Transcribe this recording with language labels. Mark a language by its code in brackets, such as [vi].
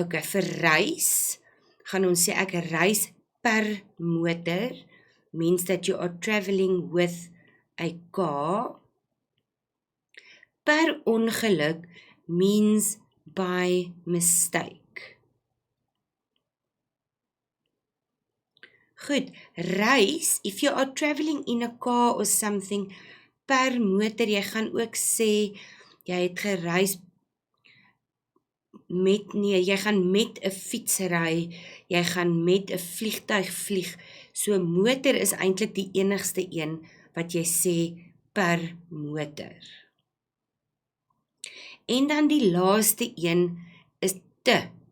[af] Vir reis gaan ons sê ek reis per motor [en] means that you are traveling with a car. Per ongeluk means by mistake. [af] Goed, reis, [en] if you are traveling in a car or something, [af] per motor, jy gaan ook sê, jy het gereis jy gaan met 'n fiets ry, jy gaan met 'n vliegtuig vlieg, so motor is eintlik die enigste een wat jy sê per motor. En dan die laaste een is te.